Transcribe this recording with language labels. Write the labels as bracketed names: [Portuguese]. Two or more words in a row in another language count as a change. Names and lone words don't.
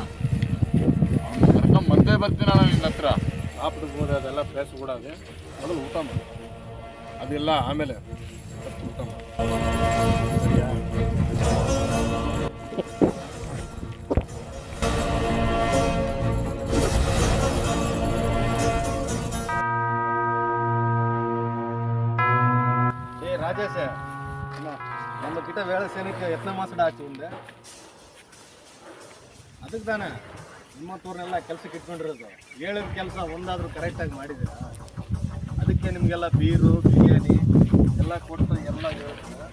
[Kannada] ಅವನ್ನ ಕರ್ಕೊಂಡ್ ಬಂದೇ ಬರ್ತೀನಣ್ಣ ನಿನ್ನ ಹತ್ರ. [Tamil] சாப்பிட்டு போது அதெல்லாம் பேசக்கூடாது. முதல்ல [Kannada] ಊಟ ಮಾಡಿ, ಅದೆಲ್ಲ ಆಮೇಲೆ ಊಟ ಮಾಡಿ. [Tamil] சரியா? ஏய் ராஜேஷ், நம்ம கிட்ட வேலை செய்யறதுக்கு எத்தனை மாசம் ஆச்சு உண்டு? [Kannada] ಅದಕ್ಕೆ ತಾನೆ ನಿಮ್ಮಂತವ್ರನ್ನೆಲ್ಲ ಕೆಲಸಕ್ಕೆ ಇಟ್ಕೊಂಡಿರೋದು. ಹೇಳಿದ ಕೆಲಸ ಒಂದಾದ್ರೂ ಕರೆಕ್ಟಾಗಿ ಮಾಡಿದ್ದೀರ. ಅದಕ್ಕೆ ನಿಮಗೆಲ್ಲ ಬೀರು ಬಿರಿಯಾನಿ ಎಲ್ಲ ಕೊಟ್ಟು ಎಲ್ಲ ಹೇಳ್ತಾರೆ.